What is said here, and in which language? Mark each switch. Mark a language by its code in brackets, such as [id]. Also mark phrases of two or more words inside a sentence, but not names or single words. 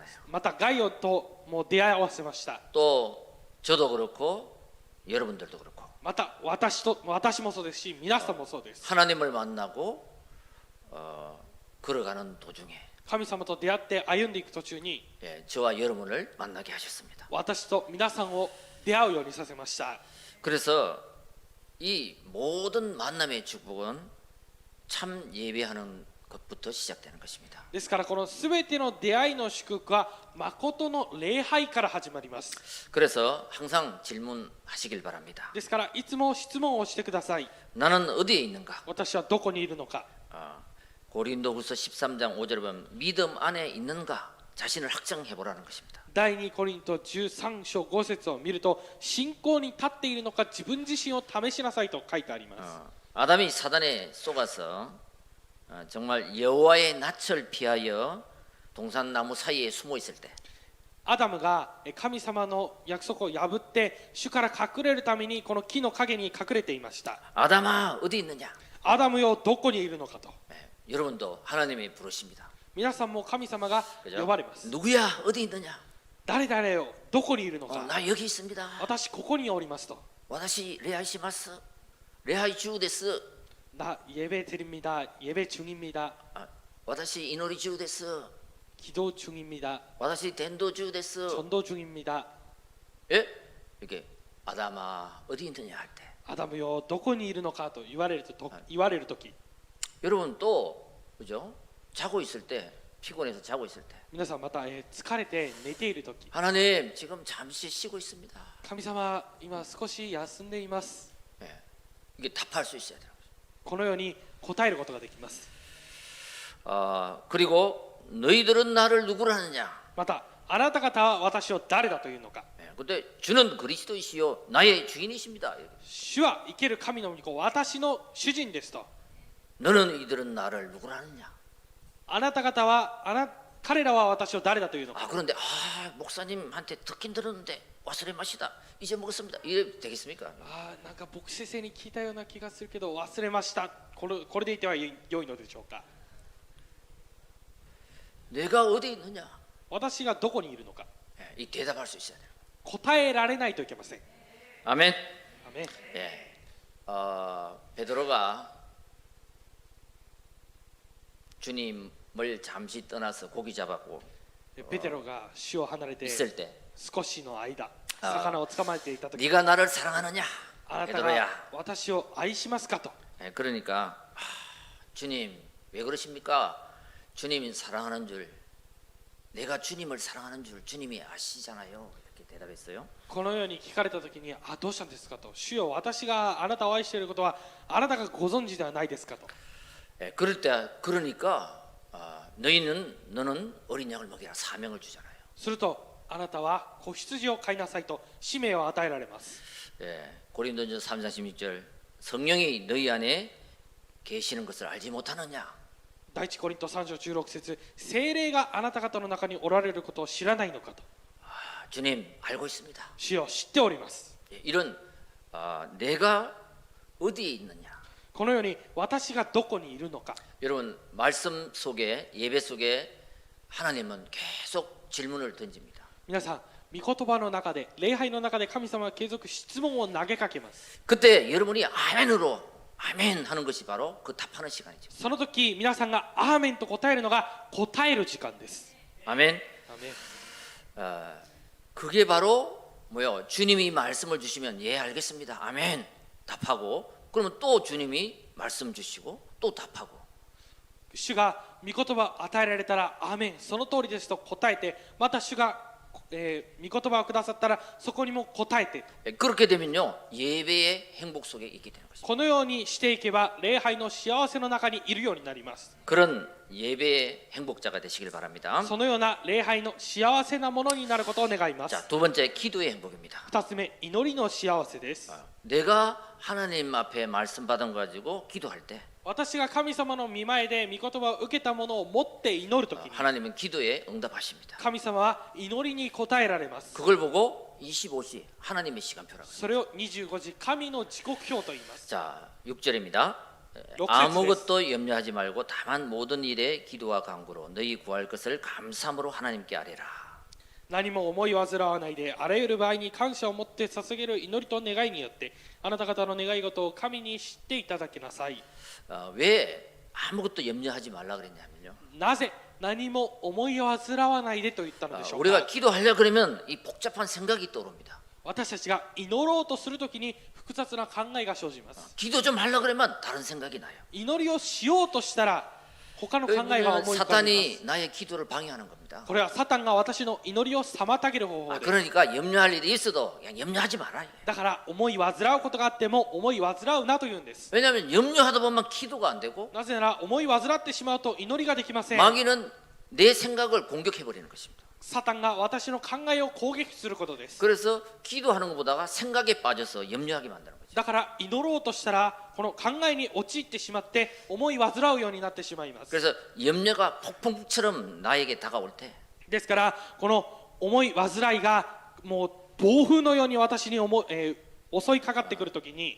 [ja] またガイオとも出会わせました。 [ko] 또 저도 그렇고 여러분들도 그렇고 [ja] また私もそうですし、皆さんもそうです。 [ko] 하나님을 만나고 걸어가는 도중에 [ja] 神様と出会って歩んでいく途中に、 [ko] 저와 여러분을 만나게 하셨습니다. [ja] 私と皆さんを出会うようにさせました。 [ko] 그래서 이 모든 만남의 축복은 참 예배하는 것부터 시작되는 것입니다. [ja] ですからこのすべての出会いの祝福は誠の礼拝から始まります。 [ko] 그래서 항상 질문하시길 바랍니다. [ja] ですからいつも質問をしてください。 [ko] 나는 어디에 있는가? [ja] 私はどこにいるのか。 [ko] 고린도후서 13장 5절에 보면 믿음 안에 있는가 자신을 확정해 보라는 것입니다. [ja] 第2コリント13章5節を見ると、信仰に立っているのか自分自身を試しなさいと書いてあります。 [ko] 아담이 사단에 속아서 정말 여호와의 낯을 피하여 동산나무 사이에 숨어 있을 때 [ja] アダムが神様の約束を破って主から隠れるためにこの木の陰に隠れていました。 [ko] 아담아 어디 있느냐? [ja] アダムよどこにいるのかと。 [ko] 여러분도 하나님이 부르십니다. [ja] 皆さんも神様が [ko] 그죠? [ja] 呼ばれます。 [ko] 누구야 어디 있느냐? [ja] 誰々よどこにいるのか。 [ko] 나 여기 있습니다. [ja] 私ここにおりますと。私 礼拝します 礼拝 中 です. [ko] 나 예배 드립니다. 예배 중입니다. [ja] 私 祈り 中 です. [ko] 기도 중입니다. [ja] 私 伝道 中 です. [ko] 전도 중입니다. 예? 이렇게 아담아 어디 있느냐 할 때. [ja] アダムよどこにいるのかと言われるとき、 [ko] 여러분 또 그죠? 자고 있을 때 피곤해서 자고 있을 때 [ja] 皆さんまた疲れて寝ているとき、 [ko] 하나님 지금 잠시 쉬고 있습니다. [ja] 神様今少し休んでいます。 [ko] 예. 이게 답할 수 있어야 돼요. [ja] このように答えることができます。 [ko] 그리고 너희들은 나를 누구라느냐? [ja] またあなた方は私を誰だというのか。 [ko] 예. 근데 주는 그리스도이시요 나의 주인이십니다. [ja] 主は生ける神の御子、私の主人ですと。 [ko] 너는 이들은 나를 누구라느냐? [ja] あなた方は彼らは私を誰だというのか。 [ko] 그런데 목사님한테 듣긴 들었는데 [ja] 忘れ ました [ko] 이제 먹었습니다. 이래 되겠습니까? [ja] なんか牧師先生に聞いたような気がするけど忘れました。これでいては良いのでしょうか。 [ko] 내가 어디 있느냐? [ja] 私がどこにいるのか。 [ko] 이 대답할 수 있어야 돼요. [ja] 答えられないといけません。 [ko] 아멘. [ja] アメン。 [ko] 예. 베드로가 주님을 잠시 떠나서 고기 잡았고 [ja] ペテロが主を離れて [ko] 있을 때 [ja] 少しの間魚を捕まえていたとき、 [ko] 네가 나를 사랑하느냐? [ja] あなた [ko] 베드로야. [ja] が私を愛しますかと。 [ko] 그러니까 주님 왜 그러십니까? 주님이 사랑하는 줄 내가 주님을 사랑하는 줄 주님이 아시잖아요. 이렇게 대답했어요. [ja] このように聞かれたときに、どうしたんですかと。主よ、私があなたを愛していることはあなたがご存知ではないですかと。 [ko] 그럴 때 그러니까 너는 어린 양을 먹이라 사명을 주잖아요. [ja] するとあなたは子羊を飼いなさいと使命を与えられます。 [ko] 고린도전서 3장 16절 성령이 너희 안에 계시는 것을 알지 못하느냐? [ja] 第一コリント3章16節、聖霊があなた方の中におられることを知らないのかと。 [ko] 주님 알고 있습니다. [ja] 主よ、知っております。 [ko] 이런 내가 어디에 있느냐? [ja] このように私がどこにいるのか。 [ko] 여러분 말씀 속에 예배 속에 하나님은 계속 질문을 던집니다. [ja] 皆さん、御言葉の中で礼拝の中で神様は継続質問を投げかけます。 [ko] 그때 여러분이 아멘으로 아멘 하는 것이 바로 그 답하는 시간이죠. [ja] その時皆さんがアーメンと答えるのが答える時間です。 [ko] 아멘. [ja] アーメン。 [ko] 그게 바로 뭐요? 주님이 말씀을 주시면 예 알겠습니다. 아멘. 답하고 그러면 또 주님이 말씀 주시고 또 답하고. [ja] 主が御言葉を与えられたらアーメン、その通りですと答えて、また主が御言葉をくださったらそこにも答えて [ko] 그렇게 되면요 예배의 행복 속에 있게 되는 것입니다. [ja] このようにしていけば礼拝の幸せの中にいるようになります。 [ko] 그런 예배의 행복자가 되시길 바랍니다. [ja] そのような礼拝の幸せなものになることを願います。 [ko] 자, 두 번째 기도의 행복입니다. [ja] 2 つ目、祈りの幸せです。 [ko] 내가 하나님 앞에 말씀 받은 거 가지고 기도할 때 [ja] 私が神様の御前で御言葉を受けたものを持って祈るときに [ko] 하나님은 기도에 응답하십니다. [ja] 神様は祈りに応えられます。 [ko] 그걸 보고 25시 하나님의 시간표라고. [ja] それを25時神の時刻表と言います。 [ko] 자, 6절입니다. 역사의 아무것도 염려하지 말고 다만 모든 일에 기도와 간구로 너희 구할 것을 감사함으로 하나님께 아뢰라. [ja] 何も思い煩わないであらゆる場合に感謝を持って捧げる祈りと願いによってあなた方の願い事を神に知っていただきなさい。 [ko] 왜 아무것도 염려하지 말라 그랬냐면요. [ja] なぜ何も思い煩わないでと言ったのでしょう [ko] 우리가 [ja] か。 [ko] 기도하려 그러면 이 복잡한 생각이 떠오릅니다. [ja] 私たちが祈ろうとするときに複雑な考えが生じます。 [ko] 기도 좀 하려 그러면 다른 생각이 나요. [ja] 祈りをしようとしたら他の考えが思い浮かびます。 [ko] 사탄이 나의 기도를 방해하는 겁니다. [ja] これはサタンが私の祈りを妨げる方法です。 [ko] 그러니까 염려할 일이 있어도 그냥 염려하지 마라. [ja] だから思い煩うことがあっても思い煩うなと言うんです。 [ko] 왜냐하면 염려하다 보면 기도가 안 되고 [ja] なぜなら思い煩ってしまうと祈りができません。 [ko] 마귀는 내 생각을 공격해 버리는 것입니다. [ja] サタンが私の考えを攻撃することです。 [ko] 그래서 기도하는 것보다가 생각에 빠져서 염려하게 만드는 거죠. [ja] だから祈ろうとしたらこの考えに陥ってしまって思い煩うようになってしまいます。 [ko] 그래서 염려가 폭풍처럼 나에게 다가올 때 [ja] ですからこの思い煩いがもう暴風のように私に襲いかかってくるときに